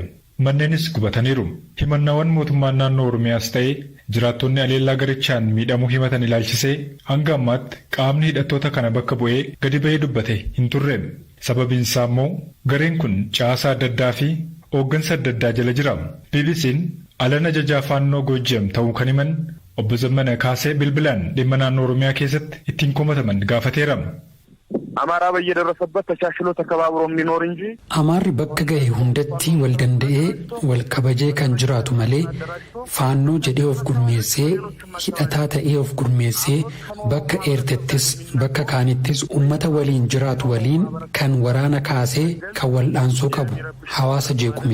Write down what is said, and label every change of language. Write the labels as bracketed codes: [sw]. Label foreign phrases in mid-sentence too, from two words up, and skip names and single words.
[om] Manneenis gubataniiru. Himannaawwan mootummaan naannoo Oromiyaas ta'ee jiraattonni aleellaa garichaan miidhamuu himatan ilaalchisee hanga ammaatti qaamni hidhattoota kana bakka bu'ee gadi ba'ee dubbate hin turre. Sababiin isaa immoo gareen kun caasaa adda addaa fi hooggansa adda addaa jala jira. BBC'n alan ajajaa faannoo Goojjam ta'uu kan himan obbo Zammana Kaasee bilbilaan dhimma naannoo Oromiyaa keessatti ittiin komataman gaafateera. [am] አማራ በየደረሰበት ተሻሽሎ ተከባብሮ የሚኖር እንጂ [om] አማሪ bakka gahe hundatti wal danda'ee wal kabajee kan jiraatu malee faannoo jedhee of gurmeessee hidhataa ta'ee of gurmeessee bakka eertettis bakka kaanittis ummata waliin jiraatu waliin kan waraana kaasee kan wal'aansoo qabu hawaasa jeequ miti.